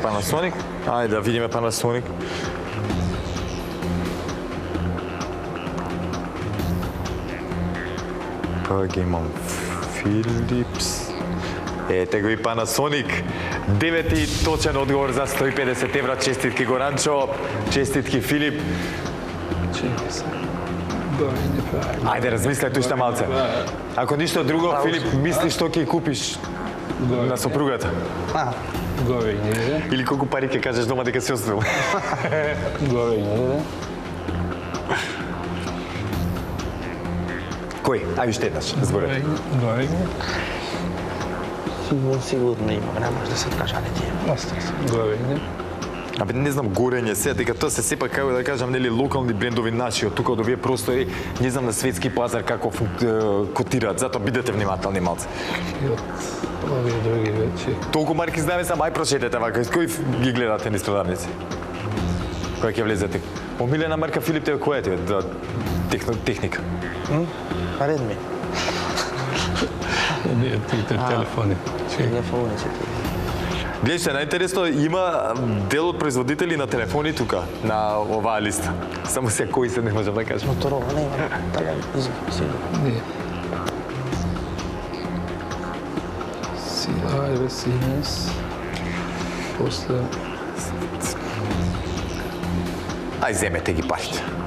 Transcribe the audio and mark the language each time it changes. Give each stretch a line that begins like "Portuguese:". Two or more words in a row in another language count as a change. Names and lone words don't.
Macedonian: Panasonic? Ајде да видиме Panasonic. Па ги имам Philips. Ете го и Panasonic. 9 точен одговор за 150 евра. Честитки Горанчо, честитки Филип.
Serbian: Čekaj sad. Gore ne pravi.
Macedonian: Ајде размислете уште малце. Ако ништо друго, Филип, мисли што ќе купиш на сопругата? Ah,
Serbian: Gore ne ide.
Macedonian: Или колку пари ќе кажеш дома дека си оставил?
Serbian: Gore ne ide.
Macedonian: Кој? Ај уште еднаш, зборете.
Serbian: Gore ne. sigurno ima, ne može da se откаже, ali ti je. Ostaje se. Gore ne.
Macedonian: Абе не знам горење се, дека тоа се сепак како да кажам нели локални брендови наши од тука од овие простори, не знам на светски пазар како котираат, затоа бидете внимателни малце.
Serbian: I od ove drugi veći.
Macedonian: Толку марки знаеме сам, ај прочетете вака, кој ги гледате низ продавници? Која ќе влезете? Омилена марка Филип тебе која ти е? Да, техника.
Serbian: Redmi, Nije ti telefoni. Čekaj. telefoni će ti.
Macedonian: Гледате, најинтересно има дел од производители на телефони тука, на оваа листа. Само се кои се не можам да кажам.
Serbian: Motorola nema, tada sigurno. Nije. Ajde, Siemens. Posle...
Macedonian: Ај земете ги парите.